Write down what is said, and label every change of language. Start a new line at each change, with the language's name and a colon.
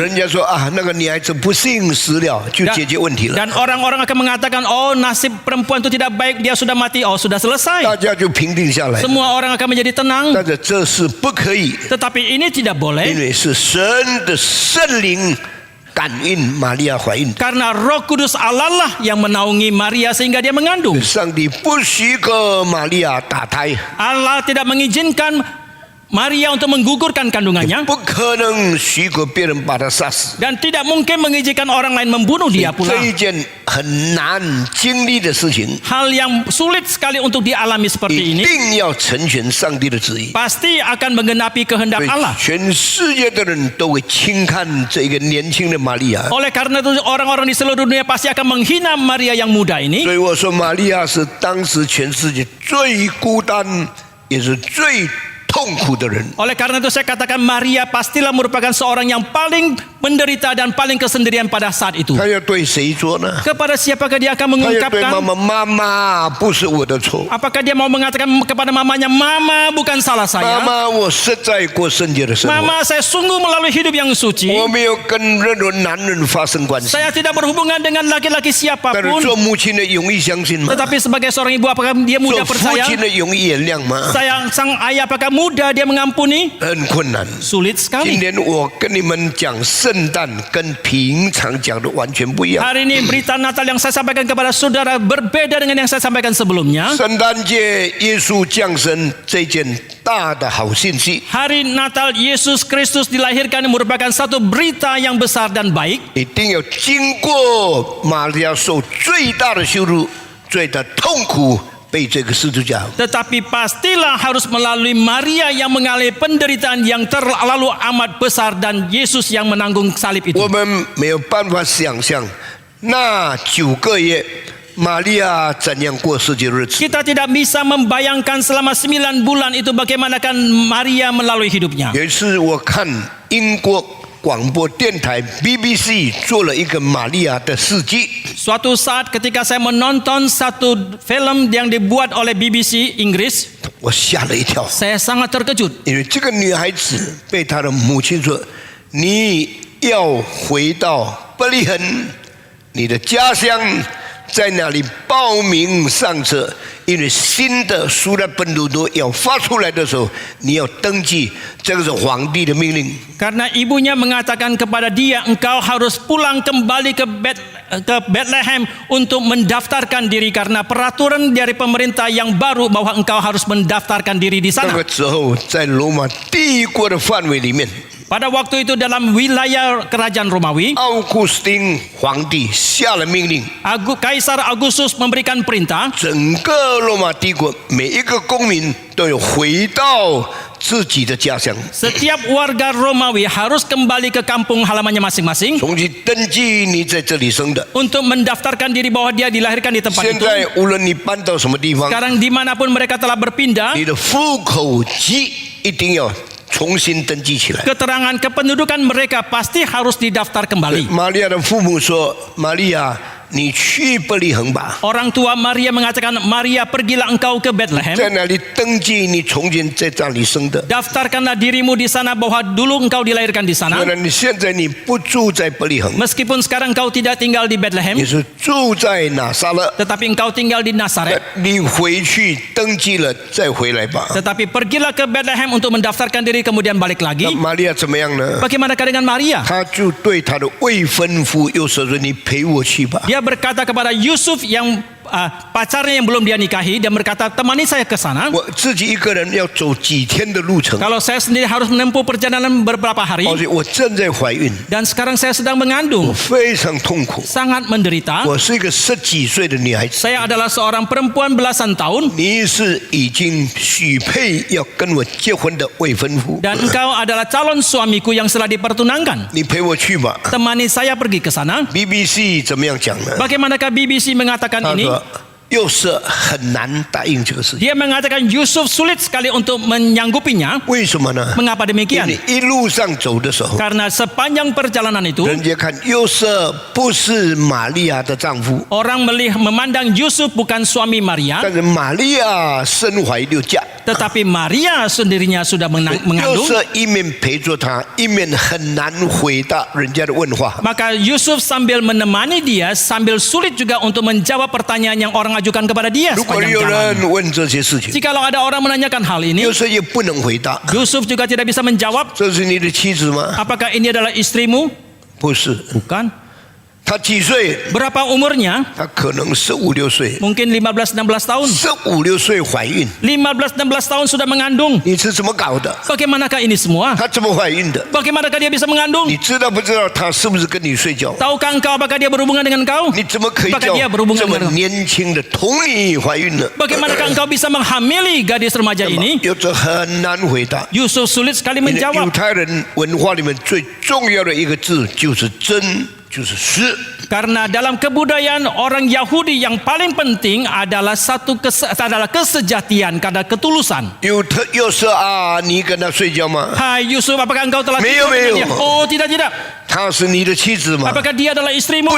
Chinese: 人家说啊，那个女孩子不幸死了，就解决问题了。
Indonesian: Dan orang-orang akan mengatakan, oh nasib perempuan itu tidak baik, dia sudah mati, oh sudah
Chinese: 大
Indonesian: selesai.
Chinese: 家就平定下来。
Indonesian: Semua orang akan menjadi tenang.
Chinese: 但是这是不可以，
Indonesian: Tetapi ini tidak
Chinese: 因
Indonesian: boleh
Chinese: 为是神的圣灵感应玛利亚怀孕。
Indonesian: karena Roh Kudus Allah lah yang menaungi Maria sehingga dia mengandung.
Chinese: 上帝不许可玛利亚打胎，
Indonesian: Allah tidak mengizinkan Maria untuk menggugurkan kandungannya
Chinese: 不可能许可别人把她杀死。
Indonesian: dan tidak mungkin mengizinkan orang lain membunuh dia pula.
Chinese: 这一件很难经历的事情，
Indonesian: Hal yang sulit sekali untuk dialami seperti
Chinese: 一
Indonesian: ini
Chinese: 定要成全上帝的旨意。
Indonesian: pasti akan menggenapi kehendak
Chinese: 所以
Indonesian: Allah.
Chinese: 全世界的人都会轻看这个年轻的玛利亚。
Indonesian: Oleh karena itu orang-orang di seluruh dunia pasti akan menghina Maria yang muda ini.
Chinese: 所以我说，玛利亚是当时全世界最孤单，也是最痛苦的人。
Indonesian: Oleh karena itu saya katakan Maria pastilah merupakan seorang yang paling menderita dan paling kesendirian pada saat itu.
Chinese: 他要对谁说呢？
Indonesian: Kepada siapakah dia akan
Chinese: 他要对妈妈：“妈妈，不是我的错，
Indonesian: Apakah dia mau mengatakan kepada mamanya, Mama bukan salah
Chinese: 妈
Indonesian: saya.
Chinese: 妈，我实在过圣洁的生活，
Indonesian: Mama saya sungguh melalui hidup yang suci.
Chinese: 我没有跟任何男人发生关系。
Indonesian: Saya tidak berhubungan dengan laki-laki
Chinese: 但是
Indonesian: siapapun.
Chinese: 做母亲的容易相信吗？
Indonesian: Tetapi sebagai seorang ibu apakah dia
Chinese: 做
Indonesian: mudah
Chinese: 父
Indonesian: percaya?
Chinese: 亲的容易原谅吗？
Indonesian: Sayang sang ayah apakah mudah dia mengampuni?
Chinese: 很困难。
Indonesian: Sulit
Chinese: 今
Indonesian: sekali.
Chinese: 天我跟你们讲圣诞，跟平常讲的完全不一样。
Indonesian: Hari ini berita Natal yang saya sampaikan kepada saudara berbeda dengan yang saya sampaikan sebelumnya.
Chinese: 圣诞节耶稣降生这件大的好信息，
Indonesian: Hari Natal Yesus Kristus dilahirkan merupakan satu berita yang besar dan baik.
Chinese: 一定要经过玛利亚受最大的羞辱、最大的痛苦，被这个十字架。
Indonesian: Tetapi pastilah harus melalui Maria yang mengalami penderitaan yang terlalu amat besar dan Yesus yang menanggung salib itu.
Chinese: 我们没有办法想象那9个月玛利亚怎样过世界日子。
Indonesian: Kita tidak bisa membayangkan selama 9 bulan itu bagaimanakah Maria melalui hidupnya.
Chinese: 有一次我看英国广播电台 BBC 做了一个玛利亚的事迹，
Indonesian: Suatu saat ketika saya menonton satu film yang dibuat oleh BBC Inggris,
Chinese: 我吓了一跳，
Indonesian: saya sangat terkejut.
Chinese: 因为这个女孩子被她的母亲说：“你要回到伯利恒，你的家乡，在那里报名上车，因为新的苏拉本鲁多要发出来的时候，你要登记，这个是皇帝的命令。”
Indonesian: Karena ibunya mengatakan kepada dia, engkau harus pulang kembali ke Bethlehem untuk mendaftarkan diri karena peraturan dari pemerintah yang baru bahwa engkau harus mendaftarkan diri di
Chinese: 那
Indonesian: sana.
Chinese: 个时候，在罗马帝国的范围里面，
Indonesian: Pada waktu itu dalam wilayah kerajaan Romawi,
Chinese: 奥古斯丁皇帝下了命令，
Indonesian: Kaisar Agustus memberikan perintah
Chinese: 整个罗马帝国每一个公民都有回到自己的家乡，
Indonesian: Setiap warga Romawi harus kembali ke kampung halamannya masing-masing
Chinese: 重新登记你在这里生的。
Indonesian: untuk mendaftarkan diri bahwa dia dilahirkan di tempat
Chinese: 现
Indonesian: itu.
Chinese: 在无论你搬到什么地方，
Indonesian: Sekarang dimanapun mereka telah berpindah,
Chinese: 你的户口籍一定要重新登记起来。
Indonesian: keterangan kependudukan mereka pasti harus didaftar kembali.
Chinese: 玛利亚的父母说：“玛利亚，你去伯利恒吧，
Indonesian: Orang tua Maria mengatakan, Maria pergilah engkau ke
Chinese: 在
Indonesian: Bethlehem.
Chinese: 那里登记你从前在那里生的。
Indonesian: Daftarkanlah dirimu di sana bahwa dulu engkau dilahirkan di
Chinese: 虽
Indonesian: sana.
Chinese: 然你现在你不住在伯利恒，
Indonesian: Meskipun sekarang engkau tidak tinggal di
Chinese: 你
Indonesian: Bethlehem,
Chinese: 是住在拿撒勒，
Indonesian: tetapi engkau tinggal di Nazaret.
Chinese: 你回去登记了再回来吧。
Indonesian: Tetapi pergilah ke Bethlehem untuk mendaftarkan diri kemudian balik
Chinese: 那
Indonesian: lagi.
Chinese: 玛利亚怎么样呢？
Indonesian: Bagaimanakah dengan Maria?
Chinese: 他就对他的未婚夫又说：“你陪我去吧。”
Indonesian: Dia berkata kepada Yusuf yang pacarnya yang belum dia nikahi, dia berkata, temani saya ke sana.
Chinese: 我自己一个人要走几天的路程，
Indonesian: Kalau saya sendiri harus menempuh perjalanan beberapa hari,
Chinese: 而且我正在怀孕，
Indonesian: dan sekarang saya sedang
Chinese: 我
Indonesian: mengandung,
Chinese: 非常痛苦。
Indonesian: sangat menderita.
Chinese: 我是一个10几岁的女孩子，
Indonesian: Saya adalah seorang perempuan belasan tahun,
Chinese: 你是已经许配要跟我结婚的未婚夫，
Indonesian: dan engkau adalah calon suamiku yang telah dipertunangkan.
Chinese: 你陪我去吧。
Indonesian: Temani saya pergi ke sana.
Chinese: BBC 怎么样讲呢？
Indonesian: Bagaimanakah BBC mengatakan
Chinese: 他
Indonesian: ini?
Chinese: 说又是很难答应这个事情，
Indonesian: Dia mengatakan Yusuf sulit sekali untuk menyanggupinya.
Chinese: 为什么呢？
Indonesian: Mengapa
Chinese: 因为
Indonesian: demikian?
Chinese: 你一路上走的时候，
Indonesian: Karena sepanjang perjalanan itu,
Chinese: 人家看约瑟不是玛利亚的丈夫，
Indonesian: orang memandang Yusuf bukan suami Maria,
Chinese: 但是玛利亚身怀六嫁。
Indonesian: tetapi Maria sendirinya sudah
Chinese: 约
Indonesian: mengandung.
Chinese: 瑟一面陪着他，一面很难回答人家的问话。
Indonesian: Maka Yusuf sambil menemani dia, sambil sulit juga untuk menjawab pertanyaan yang orang ajukan kepada dia
Chinese: 如果
Indonesian: sepanjang
Chinese: 有
Indonesian: jalan.
Chinese: 人问这些事情，
Indonesian: Jikalau ada orang menanyakan hal ini,
Chinese: 约瑟也不能回答。
Indonesian: Yusuf juga tidak bisa menjawab.
Chinese: 这是你的妻子吗？
Indonesian: Apakah ini adalah istrimu?
Chinese: 不是，
Indonesian: Bukan.
Chinese: 她几岁？
Indonesian: Berapa umurnya?
Chinese: 她可能15、16岁
Indonesian: ，Mungkin 15-16 tahun.
Chinese: ，15、16岁怀孕，
Indonesian: 15-16 tahun sudah mengandung.
Chinese: 你是怎么搞的？
Indonesian: Bagaimanakah ini semua?
Chinese: 她怎么怀孕的？
Indonesian: Bagaimanakah dia bisa mengandung?
Chinese: 你知道不知道她是不是跟你睡觉？
Indonesian: Tahukah engkau apakah dia berhubungan dengan kau?
Chinese: 你怎么可以
Indonesian: Apakah
Chinese: 叫
Indonesian: dia berhubungan
Chinese: 这么
Indonesian: dengan kau?
Chinese: 年轻的同你怀孕呢？
Indonesian: Bagaimana engkau bisa menghamili gadis remaja ini?
Chinese: 有着很难回答。
Indonesian: Yusuf sulit sekali
Chinese: 因为犹
Indonesian: menjawab.
Chinese: 太人文化里面最重要的一个字就是真，就是实。
Indonesian: Karena dalam kebudayaan orang Yahudi yang paling penting adalah adalah kesejatian, karena ketulusan.
Chinese: 约瑟啊，你跟他睡觉吗？
Indonesian: Hai Yusuf, apakah engkau telah Meo, tidur dengan meo. dia? Oh, tidak.
Chinese: 她是你的妻子吗？
Indonesian: Apakah dia adalah istrimu?